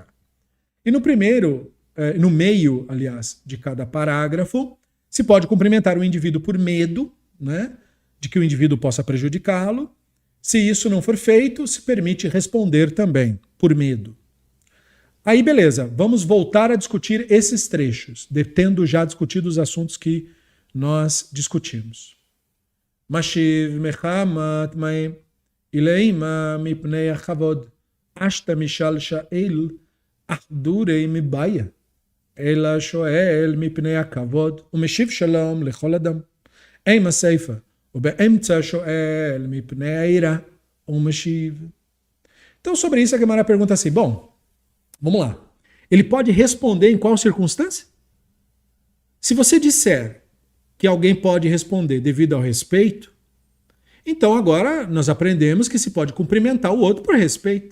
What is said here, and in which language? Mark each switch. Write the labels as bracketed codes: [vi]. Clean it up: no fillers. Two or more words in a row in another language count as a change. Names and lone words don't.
[pt] E no meio, aliás, de cada parágrafo, se pode cumprimentar o indivíduo por medo, né, de que o indivíduo possa prejudicá-lo. Se isso não for feito, se permite responder também, por medo. Aí, beleza, vamos voltar a discutir esses trechos, tendo já discutido os assuntos que nós discutimos. [arc] Mashiv mechamat mai ileima mipnei achavod ashta mishal sha'el ahdurei mibaya ela shoel mipnei akavod umeshiv shalom lechol adam eima seifa ubeemtza shoel mipnei aira umeshiv. [pt] Então, sobre isso, a Gemara pergunta assim, bom, vamos lá. Ele pode responder em qual circunstância? Se você disser que alguém pode responder devido ao respeito, então agora nós aprendemos que se pode cumprimentar o outro por respeito.